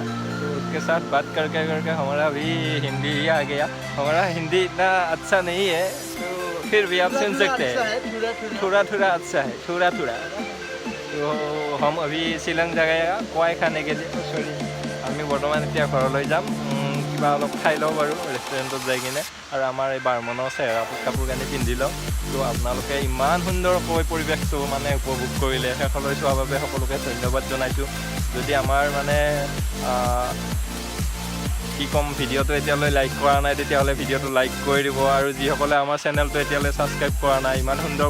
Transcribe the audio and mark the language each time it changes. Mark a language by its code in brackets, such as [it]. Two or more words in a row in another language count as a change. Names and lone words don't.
[hi] तो उसके साथ बात करके हमारा भी हिंदी ही आ गया। हमारा हिंदी इतना अच्छा नहीं है, तो फिर भी आप सुन सकते हैं, थोड़ा अच्छा है, थोड़ा। तो हम अभी শ্বিলং जाएगा কয় खाने के लिए। [en] सॉरी, [as] আমি বৰ্তমান এতিয়া ঘৰলৈ যাম। কিবা অলপ খাই লওঁ বাৰু ৰেষ্টুৰেণ্টত যাই কিনে আৰু আমাৰ এই বাৰমনৰ চেহেৰাটোত কাপোৰ কানি পিন্ধি লওঁ তো আপোনালোকে ইমান সুন্দৰকৈ পৰিৱেশটো মানে উপভোগ কৰিলে শেষলৈ চোৱাৰ বাবে সকলোকে ধন্যবাদ জনাইছোঁ যদি আমাৰ মানে কি ক'ম ভিডিঅ'টো এতিয়ালৈ লাইক কৰা নাই তেতিয়াহ'লে ভিডিঅ'টো লাইক কৰি দিব আৰু যিসকলে আমাৰ চেনেলটো এতিয়ালৈ ছাবস্ক্ৰাইব কৰা নাই ইমান সুন্দৰ